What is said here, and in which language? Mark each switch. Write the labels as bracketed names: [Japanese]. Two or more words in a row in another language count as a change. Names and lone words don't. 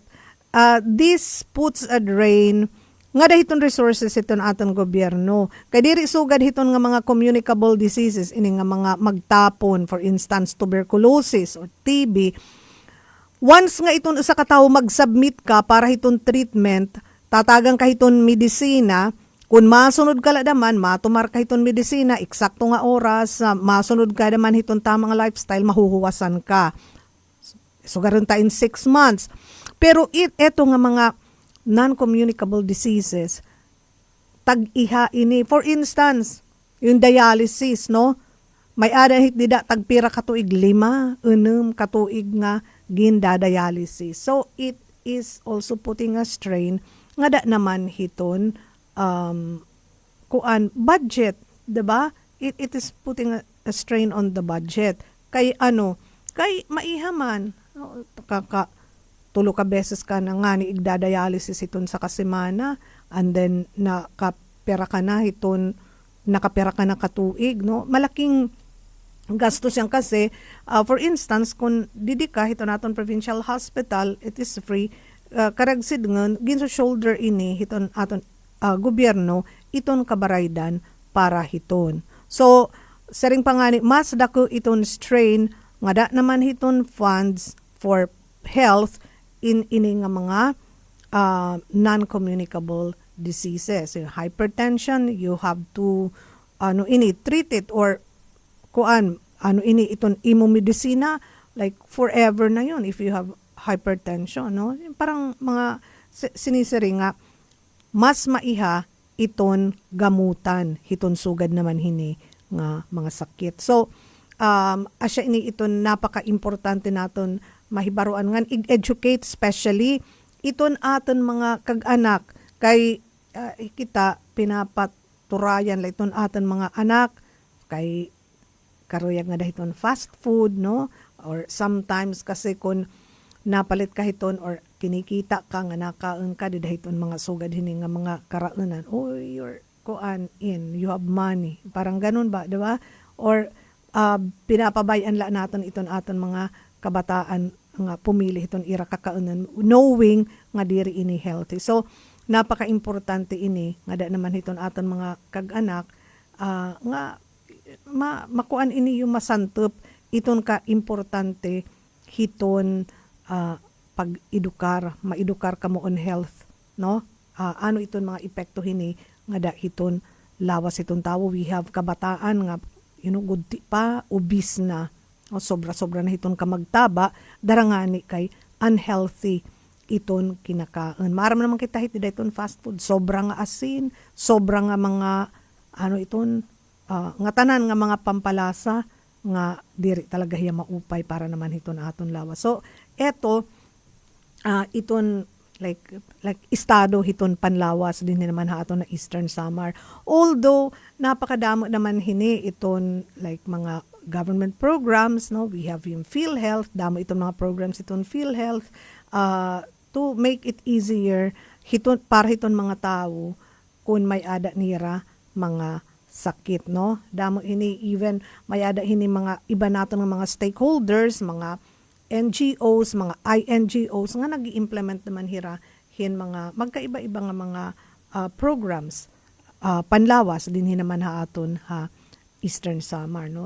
[English] This puts a drain [Waray] nga dahiton resources iton aton gobyerno. Kay diri sugad hiton nga mga [English] communicable diseases [Waray] ini nga mga magtapon, [English] for instance tuberculosis or TB. [Waray] Once nga iton usa ka tawo mag-submit ka para hiton treatment, tatagang ka hiton medisina, kung masunod ka daman, matumar ka hiton medisina, eksakto nga oras, masunod ka daman hiton tamang lifestyle, mahuhuwasan ka. So garon ta [English] in 6 months. [Waray] Pero eto nga mga [English] non-communicable diseases, [Waray] tag-iha ini. [English] For instance, yung dialysis, [Waray] no? May adahit dida tagpira katuig 5, 6 katuig nga ginda-dialysis. [English] So it is also putting a strain [Waray] nga da naman hiton [English] budget, 'di ba? It is putting a strain on the budget. [Waray] Kay kay maihaman tulo ka beses ka na nga ni igda-dialysis iton sa kasemana, [English] and then [Waray] nakapera ka na katuig, no? [Filipino] Malaking gastos yan kasi [English] for instance [Waray] kung didi ka hiton naton provincial hospital, [English] it is free. [Waray] Karagsid ngon ginso shoulder ini hiton aton gobyerno iton kabaraydan para hiton. So saring pangani mas dako iton strain nga da naman hiton funds [English] for health [Waray] in ini nga mga non-communicable diseases. [English] So, hypertension, you have to treat it, [Waray] or iton imomedicina [English] like forever na yun if you have hypertension, [Waray] no? Parang mga sinisiri nga mas maiha iton gamutan hiton sugad naman hini nga mga sakit. So asya ini iton napaka-importante naton mahibaruan ngan educate especially iton aton mga kag-anak kay kita pinapaturayan la iton aton mga anak kay karuyag nga dahiton [English] fast food, [Waray] no? Or sometimes kasi kun napalit ka hiton or kinikita ka nga nakaon ka di dahiton mga sugad hini nga mga karaunan, [English] you're you have money, [Filipino] parang ganun ba, di ba? [Waray] Or pinapabayan la naton iton aton mga kabataan nga pumili iton ira kakaunan [English] knowing [Waray] nga diri ini healthy. So napaka-importante ini nga da naman hiton aton mga kag-anak nga makuan ini yung masantop iton ka importante hiton maedukar ka mo on health, no? Ano iton mga epekto hini nga da hiton lawas iton tawo. [English] We have [Waray] kabataan nga gudti pa obese na, sobra-sobra na hiton ka magtaba darangani kay unhealthy iton kinakaon. Maram naman kita hiti dayton [English] fast food, [Waray] sobra nga asin, sobra nga mga iton nga tanan nga mga pampalasa nga diri talaga hiya maupay para naman hiton aton lawas. So eto iton like estado hiton panlawas din naman haton na Eastern Samar. Although napakadamo naman hini iton like mga [English] government programs, [Waray] no? [English] We have [Waray] yung PhilHealth, damo itong mga programs itong PhilHealth, [English] to make it easier [Waray] para hiton mga tao kung may ada nira mga sakit, no? Damo ini even may ada hini mga iba naton ng mga stakeholders, mga NGOs, mga INGOs nga nag-implement naman mga magkaiba-iba nga mga programs panlawas din naman haton Eastern Samar, no?